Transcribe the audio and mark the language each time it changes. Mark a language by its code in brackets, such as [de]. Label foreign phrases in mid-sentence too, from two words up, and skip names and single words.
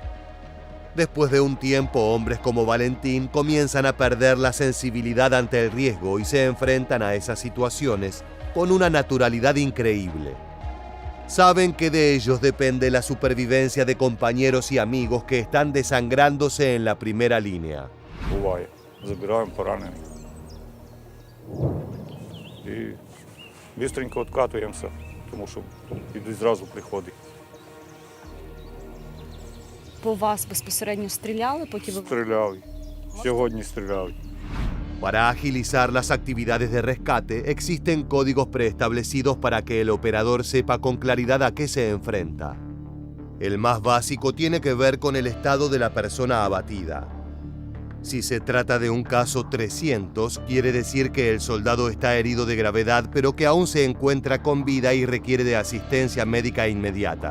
[es] Después de un tiempo, hombres como Valentín comienzan a perder la sensibilidad ante el riesgo y se enfrentan a esas situaciones con una naturalidad increíble. Saben que de ellos depende la supervivencia de compañeros y amigos que están desangrándose en la primera línea. [uk] Буває. Забираємо поранених. І бистренько відкатуємося, тому що йдуть зразу приходи. По вас безпосередньо стріляли, поки ви... Стріляли. Сьогодні стріляли. [es] Para agilizar las actividades de rescate, existen códigos preestablecidos para que el operador sepa con claridad a qué se enfrenta. El más básico tiene que ver con el estado de la persona abatida. Si se trata de un caso 300, quiere decir que el soldado está herido de gravedad, pero que aún se encuentra con vida y requiere de asistencia médica inmediata.